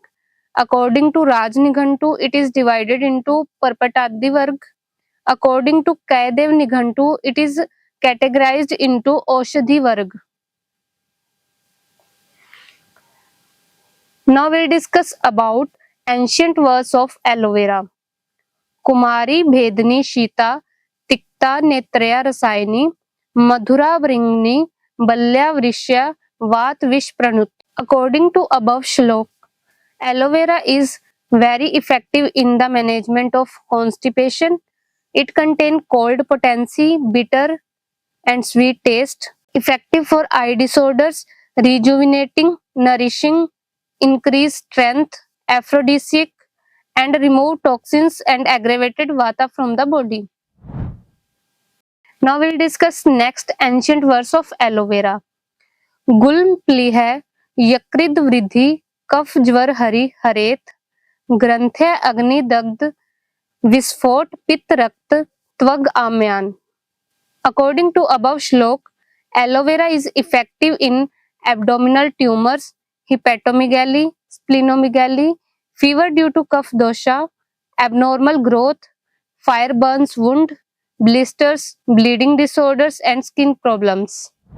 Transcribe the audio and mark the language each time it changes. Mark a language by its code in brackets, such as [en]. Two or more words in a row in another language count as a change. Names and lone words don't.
[en] According to Raj Nighantu, it is divided into Parpatadi Varg. According to Kaidev Nighantu, it is categorized into Aushadhi Varg. Now we'll discuss about ancient verse of aloe vera. [sa] कुमारी भेदनी शीता तिक्ता नेत्र्या रसायनी मधुरा व्रणघ्नी बल्या वृष्या वात विष प्रणुत्. [en] According to above shlok, aloe vera is very effective in the management of constipation. It contains cold potency, bitter and sweet taste, effective for eye disorders, rejuvenating, nourishing, increase strength, aphrodisiac, and remove toxins and aggravated vata from the body. Now we'll discuss next ancient verse of aloe vera. [sa] गुल्म प्लीह यकृत वृद्धि कफ ज्वर हरि हरेत ग्रंथ्य अग्नि दग्ध विस्फोट पित्त रक्त त्वग आम्यान. [en] According to above shlok, aloe vera is effective in abdominal tumors, hepatomegaly, splenomegaly, fever due to [sa] कफ दोष, [en] abnormal growth, fire burns wound, blisters, bleeding disorders and skin problems.